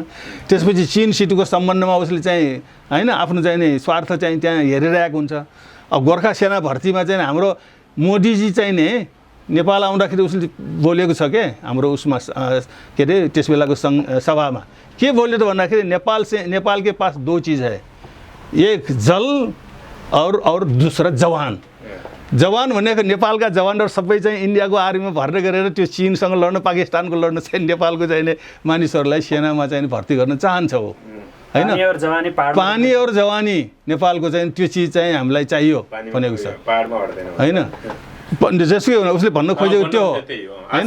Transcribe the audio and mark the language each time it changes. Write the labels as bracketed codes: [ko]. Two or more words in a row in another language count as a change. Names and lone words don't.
[ne] त्यसपछि चीन सिटको सम्बन्धमा उसले चाहिँ होइन आफ्नो चाहिँ नि स्वार्थ चाहिँ त्यहाँ हेरिरहेको हुन्छ। अब गोर्खा सेना भर्तीमा चाहिँ हाम्रो मोदीजी चाहिँ नि नेपाल आउँदाखेरि उसले बोलेको छ के हाम्रो उसमा के अरे त्यस बेलाको सभामा के बोल्यो त भन्दाखेरि [hi] नेपाल के पास दो चीज़ है, एक जल और दूसरा जवान। [ne] जवान भनेको नेपालका जवानहरू सबै चाहिँ इन्डियाको आर्मीमा भर्ती गरेर त्यो चीनसँग लड्न, पाकिस्तानको लड्न चाहिँ नेपालको चाहिँ मानिसहरूलाई सेनामा चाहिँ भर्ती गर्न चाहन्छ हो हैन। [hi] पानी और जवानी [ne] नेपालको चाहिँ त्यो चिज चाहिँ हामीलाई चाहियो भनेको छ हैन। जसकै उसले भन्न खोजेको त्यो होइन।